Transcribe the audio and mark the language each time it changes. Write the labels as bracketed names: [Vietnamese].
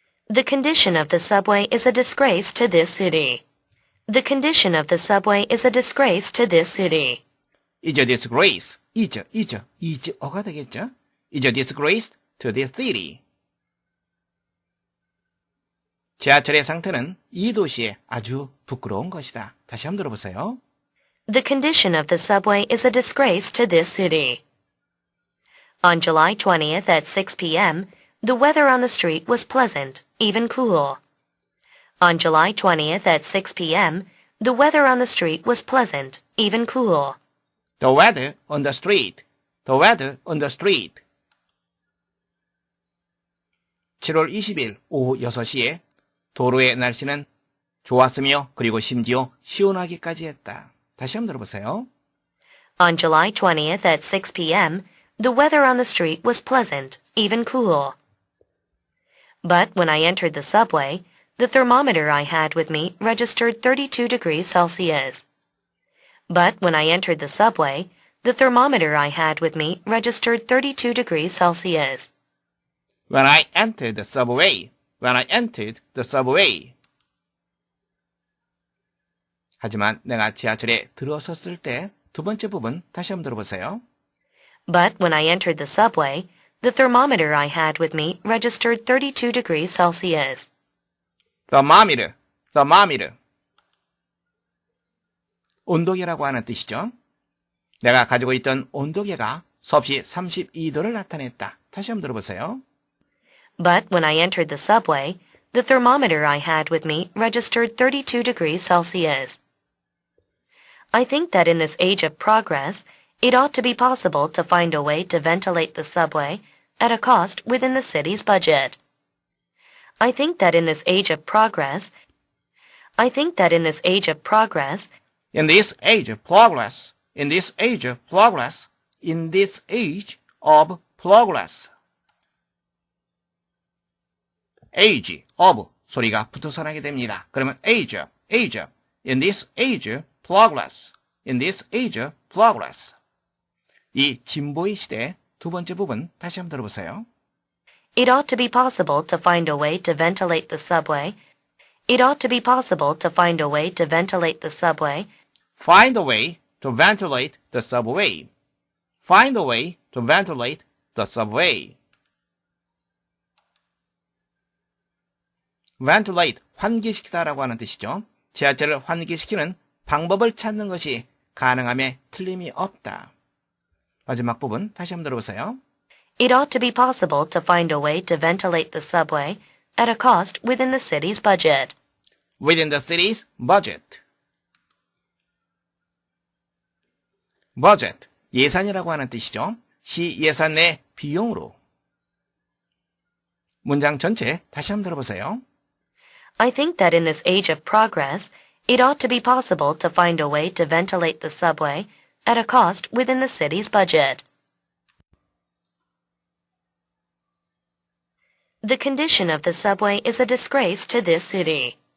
[English] The condition of the subway is a disgrace to this city. The condition of the subway is a disgrace to this city. is a disgrace. [Korean] is어가 되겠죠? [English] is a disgrace to this city. [Korean] 지하철의 상태는 이 도시에 아주 부끄러운 것이다. 다시 한번 들어보세요. [English] The condition of the subway is a disgrace to this city. On July 20th at 6 p.m., the weather on the street was pleasant, even cool. On July 20th at 6 p.m., the weather on the street was pleasant, even cool. The weather on the street. The weather on the street. [Korean] 7월 20일 오후 6시에 도로의 날씨는 좋았으며 그리고 심지어 시원하기까지 했다. 다시 한번 들어보세요. [English] On July 20th at 6 p.m., the weather on the street was pleasant, even cool. But when I entered the subway, the thermometer I had with me registered 32 degrees Celsius. But when I entered the subway, the thermometer I had with me registered 32 degrees Celsius. When I entered the subway. When I entered the subway. [Korean] 하지만 내가 지하철에 들어섰을 때 두 번째 부분 다시 한번 들어보세요. [English] But when I entered the subway, the thermometer I had with me registered 32 degrees Celsius. thermometer, thermometer. [Korean] 온도계라고 하는 뜻이죠. 내가 가지고 있던 온도계가 섭씨 32도를 나타냈다. 다시 한번 들어보세요. [English] But when I entered the subway, the thermometer I had with me registered 32 degrees Celsius. I think that in this age of progress, it ought to be possible to find a way to ventilate the subway at a cost within the city's budget. I think that in this age of progress, in this age of progress, In this age of progress. In this age of progress. In this age of progress. age of [Korean] 소리가 붙어서 나게 됩니다. 그러면 [English] age of. In this age of progress. In this age of progress. [Korean] 이 진보의 시대 두 번째 부분 다시 한번 들어보세요. [English] it ought to be possible to find a way to ventilate the subway. It ought to be possible to find a way to ventilate the subway. Find a way to ventilate the subway. Find a way to ventilate the subway. [Korean] ventilate, 환기시키다라고 하는 뜻이죠. 지하철을 환기시키는 방법을 찾는 것이 가능함에 틀림이 없다. 마지막 부분 다시 한번 들어보세요. [English] It ought to be possible to find a way to ventilate the subway at a cost within the city's budget. Within the city's budget. [Korean] budget, 예산이라고 하는 뜻이죠. 시 예산 내 비용으로. 문장 전체 다시 한번 들어보세요. [English] I think that in this age of progress, it ought to be possible to find a way to ventilate the subway at a cost within the city's budget. The condition of the subway is a disgrace to this city.